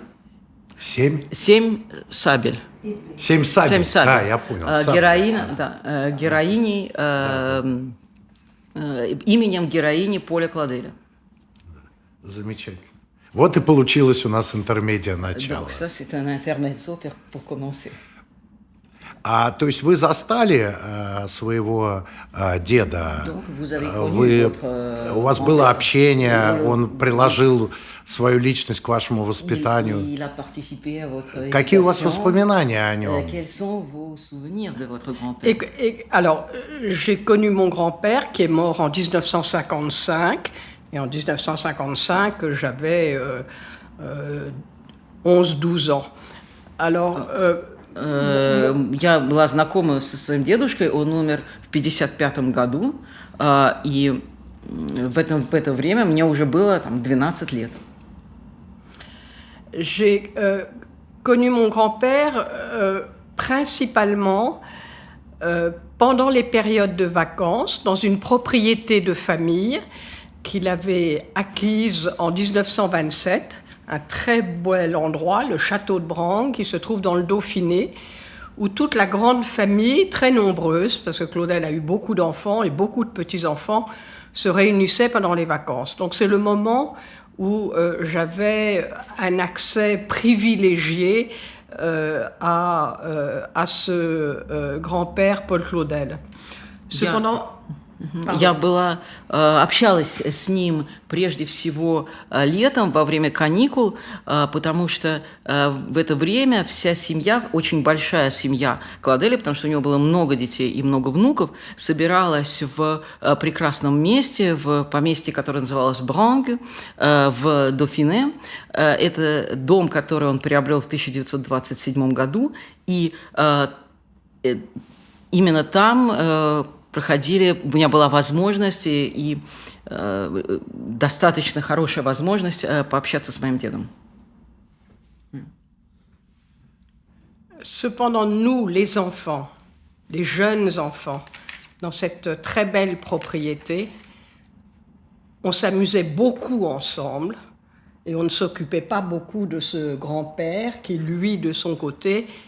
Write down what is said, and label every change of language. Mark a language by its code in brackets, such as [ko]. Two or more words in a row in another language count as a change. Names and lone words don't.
[ru] Семь? Семь Сабель. Семь Сабель. Семь Сабель. А, я понял. Героиней, именем героини Поля Клоделя. Замечательно. Вот и получилось у нас интермедиа начала. [fr] Donc ça, c'est un intermezzo pour commencer. [ru] То есть вы застали своего деда, у вас было общение, он приложил свою личность к вашему воспитанию. Какие у вас воспоминания о нем? [fr] Alors, j'ai connu mon grand-père qui est mort en 1955. Et en 1955, j'avais 11-12 ans. Alors... [ru] Я была знакома со своим дедушкой, он умер в 1955 году, и в это время мне уже было 12 лет. [fr] J'ai connu mon grand-père principalement pendant les périodes de vacances dans une propriété de famille qu'il avait acquise en 1927. Un très bel endroit, le château de Brangue, qui se trouve dans le Dauphiné, où toute la grande famille, très nombreuse, parce que Claudel a eu beaucoup d'enfants et beaucoup de petits-enfants, se réunissait pendant les vacances. Donc c'est le moment où j'avais un accès privilégié à ce grand-père Paul Claudel. Cependant... [ru] Я общалась с ним прежде всего летом, во время каникул, потому что в это время вся семья, очень большая семья Клоделя, потому что у него было много детей и много внуков, собиралась в прекрасном месте, в поместье, которое называлось Бранг, в Дофине. Это дом, который он приобрел в 1927 году, и именно там... у меня была возможность и достаточно хорошая возможность пообщаться с моим дедом. [fr] Cependant, nous, les enfants, les jeunes enfants, dans cette très belle propriété, on s'amusait beaucoup ensemble et on ne s'occupait pas beaucoup de ce grand-père qui, lui, de son côté,